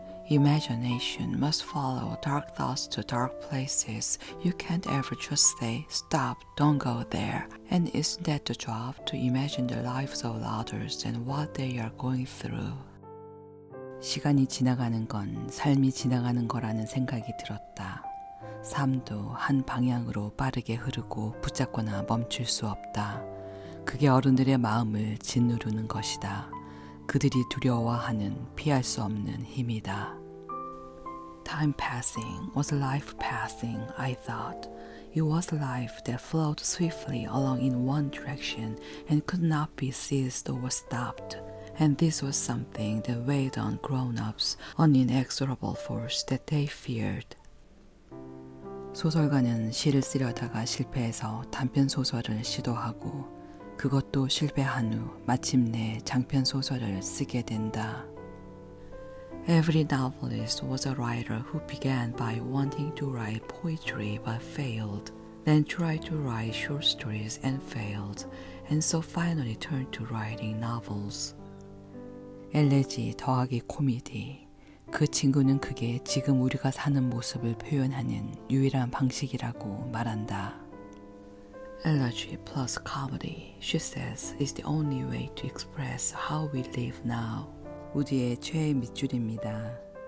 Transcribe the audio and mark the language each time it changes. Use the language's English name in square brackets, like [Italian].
[English] Imagination must follow dark thoughts to dark places. You can't ever just say, stop, don't go there. And isn't that the job, to imagine the lives of others and what they are going through? [Korean] 시간이 지나가는 건 삶이 지나가는 거라는 생각이 들었다. 삶도 한 방향으로 빠르게 흐르고 붙잡거나 멈출 수 없다. 그게 어른들의 마음을 짓누르는 것이다. 그들이 두려워하는 피할 수 없는 힘이다. [English] Time passing was life passing, I thought. It was life that flowed swiftly along in one direction and could not be seized or stopped. And this was something that weighed on grown-ups, an inexorable force that they feared. [Korean] 소설가는 시를 쓰려다가 실패해서 단편 소설을 시도하고 그것도 실패한 후 마침내 장편 소설을 쓰게 된다. [English] Every novelist was a writer who began by wanting to write poetry but failed, then tried to write short stories and failed, and so finally turned to writing novels. [Korean] 엘레지 더하기 코미디. 그 친구는 그게 지금 우리가 사는 모습을 표현하는 유일한 방식이라고 말한다. [English] Elegy plus comedy, she says, is the only way to express how we live now. [Korean] 우디의 최애 밑줄입니다.